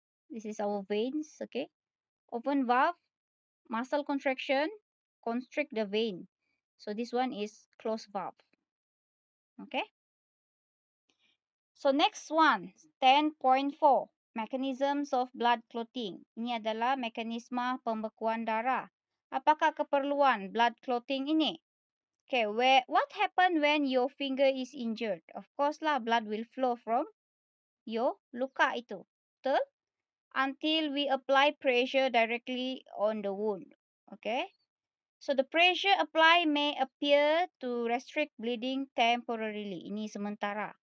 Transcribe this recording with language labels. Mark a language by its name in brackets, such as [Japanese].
[English] This is our veins. Okay, open valve, muscle contraction, constrict the vein. So this one is closed valve. Okay. So next one, 10.4, mechanisms of blood clotting. [Malay] Ini adalah mekanisme pembekuan darah. Apakah keperluan blood clotting ini? [English] Okay, what happen when your finger is injured? Of course lah, blood will flow from your luka itu. Betul? Until we apply pressure directly on the wound. Okay? So the pressure apply may appear to restrict bleeding temporarily. Ini sementara.